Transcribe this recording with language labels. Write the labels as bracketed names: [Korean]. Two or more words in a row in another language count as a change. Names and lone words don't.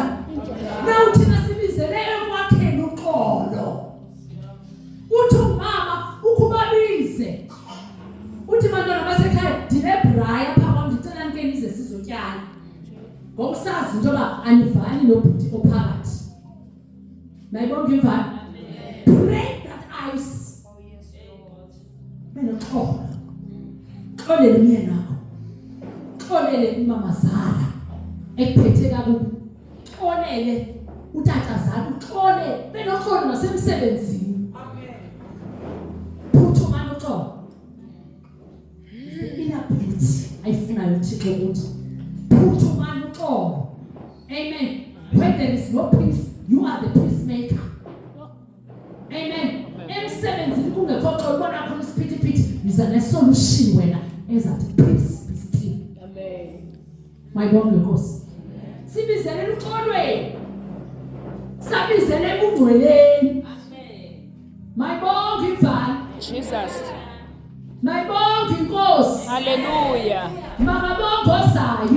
[Xhosa] Na uthina sibizele ekwakheni uxolo. Uthi umama ukubabize. Uthi bantwana basekhaya ndinebraya phakathi ndicela nkenize sizotyala. Ngokusazi into yoba anivani nobhuti ophakathi. Mayibonke imvani. [English] Break that ice. Oh yes, Lord. [Xhosa] Benoxolo. Xolele umyeni wakho. Xolele umamazala ekuphethe kakubi. Xolele utatazana uxole benoxolo nasemsebenzini. Amen. Phuthumani uxolo. Inability ayifunayo uThixo ukuthi phuthumani uxolo. Amen. [English] When there is no peace, you are the peacemaker. [Xhosa] Amen. Emsebenzini kungekho xolo ubona khona isiphithiphithi yiza nesolution wena ezathi [English] peace be still. [Xhosa] Amen. Mayibonke inkosi. Sibizele uxolweni. Sabizele ungcweleni. Amen. Mayibonke imvani. Jesus. Mayibonke inkosi. Hallelujah. Makabonke ozayo.